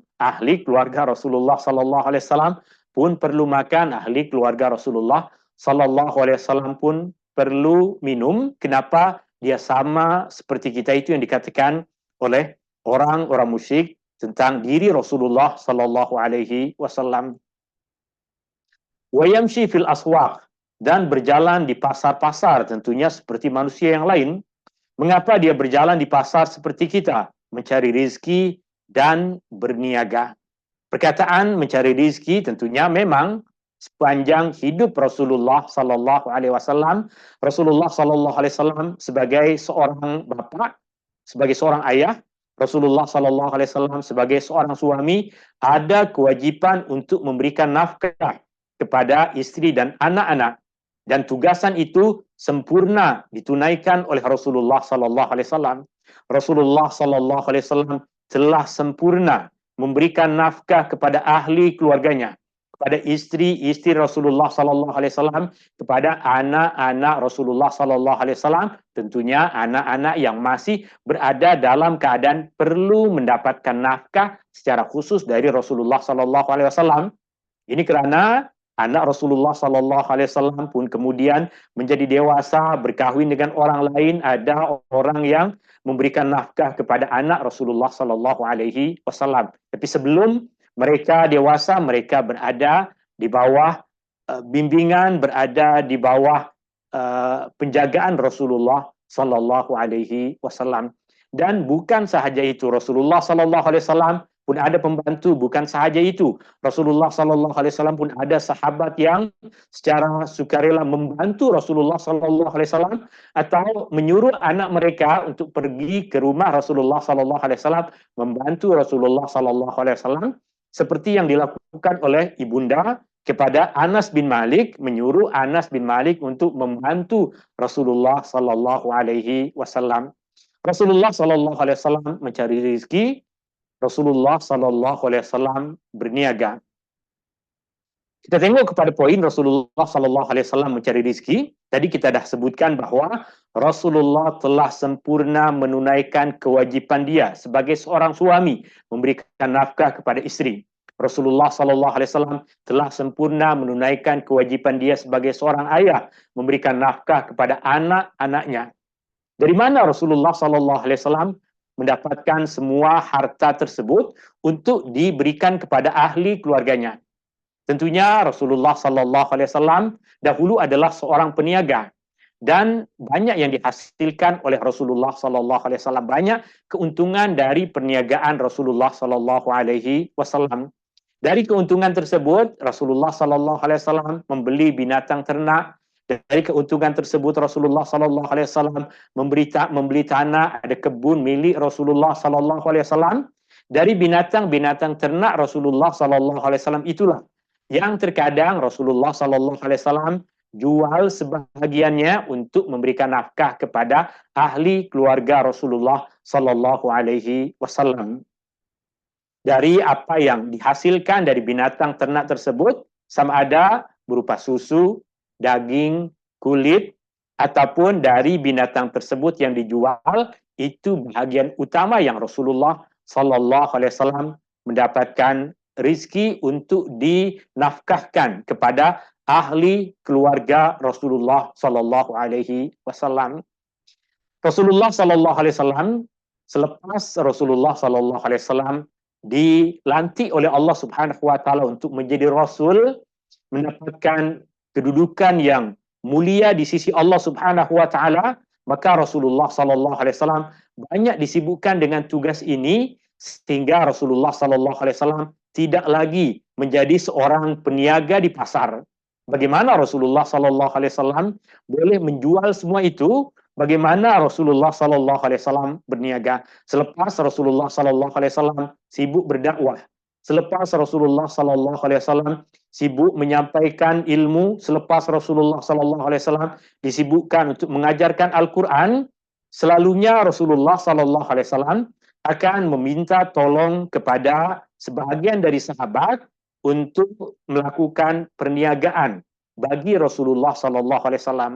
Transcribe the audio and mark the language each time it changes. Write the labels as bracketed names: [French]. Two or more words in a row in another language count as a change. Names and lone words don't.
[Malay] Ahli keluarga Rasulullah [Arabic] صلى الله عليه وسلم [Malay] pun perlu makan, ahli keluarga Rasulullah [Arabic] صلى الله عليه وسلم [Malay] pun perlu minum. Kenapa dia sama seperti kita? Itu yang dikatakan oleh orang-orang musyrik tentang diri Rasulullah [Arabic] صلى الله عليه وسلم. ويمشي في الأسواق, [Malay] dan berjalan di pasar-pasar, tentunya seperti manusia yang lain. Mengapa dia berjalan di pasar seperti kita? Mencari rezeki dan berniaga. Perkataan mencari rezeki tentunya memang sepanjang hidup Rasulullah [Arabic] صلى الله عليه وسلم, [Malay] Rasulullah [Arabic] صلى الله عليه وسلم [Malay] sebagai seorang bapa, sebagai seorang ayah, Rasulullah [Arabic] صلى الله عليه وسلم [Malay] sebagai seorang suami ada kewajipan untuk memberikan nafkah kepada isteri dan anak-anak, dan tugasan itu sempurna ditunaikan oleh Rasulullah [Arabic] صلى الله عليه وسلم. [Malay] Rasulullah [Arabic] صلى الله عليه وسلم [Malay] telah sempurna memberikan nafkah kepada ahli keluarganya, kepada isteri-isteri Rasulullah [Arabic] صلى الله عليه وسلم, [Malay] kepada anak-anak Rasulullah [Arabic] صلى الله عليه وسلم, [Malay] tentunya anak-anak yang masih berada dalam keadaan perlu mendapatkan nafkah secara khusus dari Rasulullah [Arabic] صلى الله عليه وسلم. [Malay] Ini kerana anak Rasulullah [Arabic] صلى الله عليه وسلم [Malay] pun kemudian menjadi dewasa, berkahwin dengan orang lain, ada orang yang memberikan nafkah kepada anak Rasulullah [Arabic] صلى الله عليه وسلم. [Malay] Tapi sebelum mereka dewasa, mereka berada di bawah bimbingan, berada di bawah penjagaan Rasulullah [Arabic] صلى الله عليه وسلم. [Malay] Dan bukan sahaja itu, Rasulullah [Arabic] صلى الله عليه وسلم [Malay] pun ada pembantu. Bukan sahaja itu, Rasulullah [Arabic] صلى الله عليه وسلم [Malay] pun ada sahabat yang secara sukarela membantu Rasulullah [Arabic] صلى الله عليه وسلم [Malay] atau menyuruh anak mereka untuk pergi ke rumah Rasulullah [Arabic] صلى الله عليه وسلم [Malay] membantu Rasulullah [Arabic] صلى الله عليه وسلم, [Malay] seperti yang dilakukan oleh ibunda kepada Anas bin Malik, menyuruh Anas bin Malik untuk membantu Rasulullah [Arabic] صلى الله عليه وسلم. [Malay] Rasulullah [Arabic] صلى الله عليه وسلم [Malay] mencari rezeki, Rasulullah [Arabic] صلى الله عليه وسلم [Malay] berniaga. Kita tengok kepada poin Rasulullah [Arabic] صلى الله عليه وسلم [Malay] mencari rezeki. Tadi kita dah sebutkan bahawa Rasulullah telah sempurna menunaikan kewajipan dia sebagai seorang suami memberikan nafkah kepada isteri. Rasulullah [Arabic] صلى الله عليه وسلم [Malay] telah sempurna menunaikan kewajipan dia sebagai seorang ayah memberikan nafkah kepada anak-anaknya. Dari mana Rasulullah [Arabic] صلى الله عليه وسلم [Malay] mendapatkan semua harta tersebut untuk diberikan kepada ahli keluarganya? Tentunya Rasulullah [Arabic] صلى الله عليه وسلم [Malay] dahulu adalah seorang peniaga dan banyak yang dihasilkan oleh Rasulullah [Arabic] صلى الله عليه وسلم, [Malay] banyak keuntungan dari perniagaan Rasulullah [Arabic] صلى الله عليه وسلم. [Malay] Dari keuntungan tersebut Rasulullah [Arabic] صلى الله عليه وسلم [Malay] membeli binatang ternak. Dari keuntungan tersebut Rasulullah [Arabic] صلى الله عليه وسلم [Malay] membeli tanah, ada kebun milik Rasulullah [Arabic] صلى الله عليه وسلم. [Malay] Dari binatang-binatang ternak Rasulullah [Arabic] صلى الله عليه وسلم [Malay] itulah yang terkadang Rasulullah [Arabic] صلى الله عليه وسلم [Malay] jual sebahagiannya untuk memberikan nafkah kepada ahli keluarga Rasulullah [Arabic] صلى الله عليه وسلم. [Malay] Dari apa yang dihasilkan dari binatang ternak tersebut, sama ada berupa susu, daging, kulit, ataupun dari binatang tersebut yang dijual, itu bahagian utama yang Rasulullah [Arabic] صلى الله عليه وسلم [Malay] mendapatkan rizki untuk dinafkahkan kepada ahli keluarga Rasulullah [Arabic] صلى الله عليه وسلم. [Malay] Rasulullah [Arabic] صلى الله عليه وسلم [Malay] selepas Rasulullah [Arabic] صلى الله عليه وسلم [Malay] dilantik oleh Allah [Arabic] سبحانه وتعالى [Malay] untuk menjadi rasul, mendapatkan kedudukan yang mulia di sisi Allah [Arabic] سبحانه وتعالى, [Malay] maka Rasulullah [Arabic] صلى الله عليه وسلم [Malay] banyak disibukkan dengan tugas ini sehingga Rasulullah [Arabic] صلى الله عليه وسلم [Malay] tidak lagi menjadi seorang peniaga di pasar. Bagaimana Rasulullah [Arabic] صلى الله عليه وسلم [Malay] boleh menjual semua itu? Bagaimana Rasulullah [Arabic] صلى الله عليه وسلم [Malay] berniaga selepas Rasulullah [Arabic] صلى الله عليه وسلم [Malay] sibuk berdakwah, selepas Rasulullah [Arabic] صلى الله عليه وسلم [Malay] sibuk menyampaikan ilmu, selepas Rasulullah [Arabic] صلى الله عليه وسلم [Malay] disibukkan untuk mengajarkan Al-Quran, selalunya Rasulullah [Arabic] صلى الله عليه وسلم [Malay] akan meminta tolong kepada sebahagian dari sahabat untuk melakukan perniagaan bagi Rasulullah [Arabic] صلى الله عليه وسلم.